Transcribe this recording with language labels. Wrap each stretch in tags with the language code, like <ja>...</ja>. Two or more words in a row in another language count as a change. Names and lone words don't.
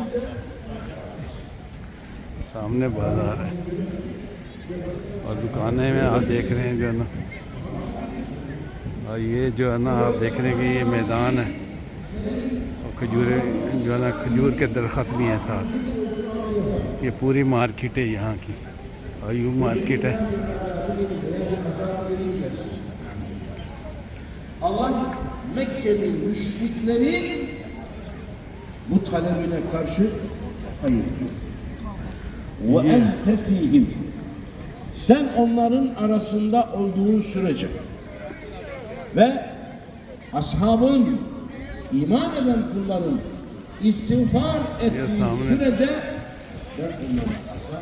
<hi>सामने बाज़ार है और दुकानें में आप देख रहे हैं जो है ना। और ये जो है ना आप देख रहे हैं कि ये मैदान है और खजूरें जो है ना, खजूर के दरख्त भी हैं साथ। ये पूरी मार्केट है यहाँ की, अयूब मार्केट है।</hi> <tr>Allah Mekkeli müşriklerin bu talebine karşı hayır diyor.</tr> <ar>وأنت فيهم.</ar> <tr>Sen onların arasında olduğun sürece ve ashabın, iman eden kulların istiğfar ettiği sürece ben onları asar.</tr>